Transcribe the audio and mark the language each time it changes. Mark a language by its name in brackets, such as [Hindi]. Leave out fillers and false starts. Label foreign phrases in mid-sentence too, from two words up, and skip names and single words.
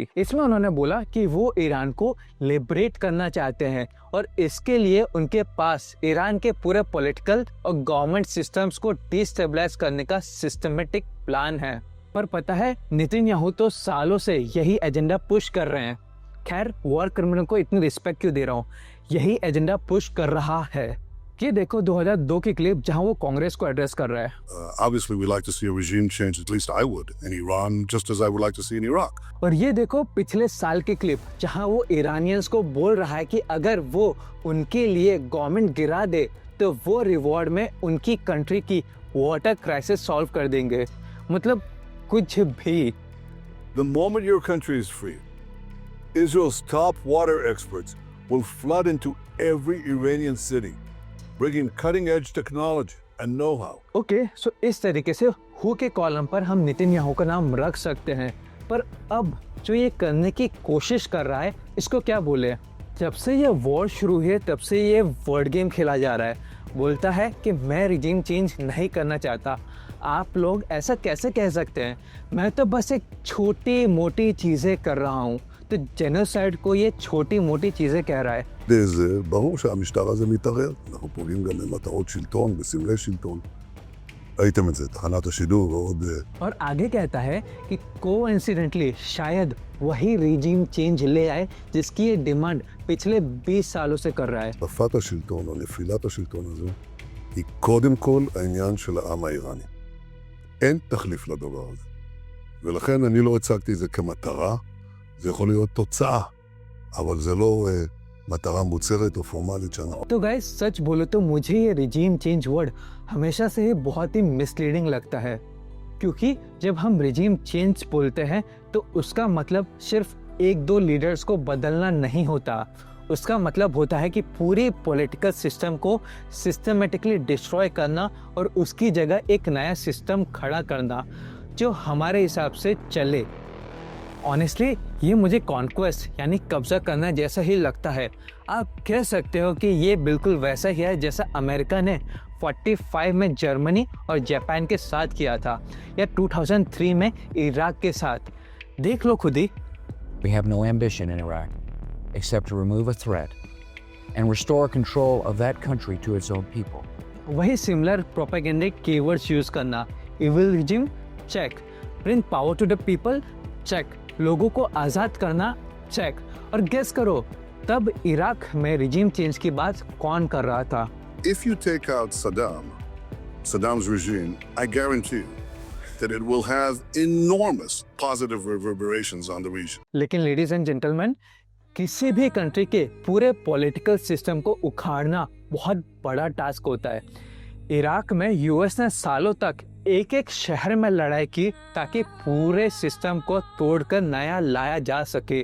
[Hindi] इसमें उन्होंने बोला कि वो ईरान को लिबरेट करना चाहते हैं और इसके लिए उनके पास ईरान के पूरे पॉलिटिकल और [English] government systems [Hindi] को डिस्टेबलाइज करने का [English] systematic plan [Hindi] है। पर पता है, नेतन्याहू तो सालों से यही [English] agenda push [Hindi] कर रहे हैं। खैर, [English] war criminal [Hindi] को इतनी रिस्पेक्ट क्यों दे रहा हूँ, यही [English] agenda push [Hindi] कर रहा है। ये देखो 2002 की क्लिप जहां वो कांग्रेस को एड्रेस कर रहा है। [English] Obviously, we like to see a regime change. At least I would in Iran, just as I would like to see in Iraq. [Hindi] और ये देखो पिछले साल की क्लिप जहां वो ईरानियंस को बोल रहा है कि अगर वो उनके लिए गवर्नमेंट गिरा दे तो वो रिवॉर्ड में उनकी कंट्री की [English] water crisis solve [Hindi] कर देंगे। मतलब कुछ भी। [English] The moment your country is free, Israel's top water experts will flood into every Iranian city, bringing cutting-edge technology and know-how. okay, so [Hindi] इस तरीके से हु के कॉलम पर हम नेतन्याहू का नाम रख सकते हैं। पर अब जो ये करने की कोशिश कर रहा है, इसको क्या बोले? जब से ये वॉर शुरू हुई है तब से ये [English] word game [Hindi] खेला जा रहा है। बोलता है कि मैं [English] regime change [Hindi] नहीं करना चाहता। आप लोग ऐसा कैसे कह सकते हैं? मैं तो बस एक छोटी मोटी चीज़ें कर रहा हूँ। तो जेनोसाइड को ये छोटी मोटी चीज़ें कह रहा है। [Hebrew] ברור שהמשטר הזה מתערער. אנחנו פוגעים גם במטרות שלטון, בסמלי שלטון. ראיתם את זה, תחנת השידור ועוד... [Hindi] और आगे कहता है कि कोइंसिडेंटली शायद वही [English] regime change [Hindi] ले आए जिसकी ये डिमांड पिछले 20 सालों से कर रहा है। [Hebrew] החלפת השלטון או נפילת השלטון הזה היא קודם כל העניין של העם האיראני. אין תחליף לדבר הזה. ולכן אני לא הצגתי את זה כמטרה, זה יכול להיות תוצאה, אבל זה לא מטרה מוצהרת או פורמלית שאנחנו... [Hindi] तो गाइस, सच बोलो तो मुझे ये [English] regime change word [Hindi] हमेशा से ही बहुत ही मिसलीडिंग लगता है, क्योंकि जब हम [English] regime change [Hindi] बोलते हैं तो उसका मतलब सिर्फ एक दो लीडर्स को बदलना नहीं होता। उसका मतलब होता है कि पूरी [English] political system [Hindi] को [English] systematically destroy [Hindi] करना और उसकी जगह एक नया सिस्टम खड़ा करना जो हमारे हिसाब से चले। ऑनेस्टली ये मुझे कॉन्क्वेस्ट यानी कब्जा करना जैसा ही लगता है। आप कह सकते हो कि ये बिल्कुल वैसा ही है जैसा अमेरिका ने 45 में जर्मनी और जापान के साथ किया था, या 2003 में इराक के साथ। देख लो खुद ही। [English] We have no ambition in Iraq except to remove a threat and restore control of that country to its own people. [Hindi] वही [English] similar propagandic keywords use [Hindi] करना। [English] evil regime, check. bring power to the people, check. [Hindi] लोगों को आज़ाद करना, चेक। और गेस करो तब इराक में [English] regime change [Hindi] की बात कौन कर रहा था? [English] If you take out Saddam's regime, I guarantee you that it will have enormous positive reverberations on the region. [Hindi] लेकिन [English] ladies and gentleman, [Hindi] किसी भी कंट्री के पूरे [English] political system [Hindi] को उखाड़ना बहुत बड़ा टास्क होता है। इराक में यूएस ने सालों तक एक एक शहर में लड़ाई की ताकि पूरे सिस्टम को तोड़कर नया लाया जा सके।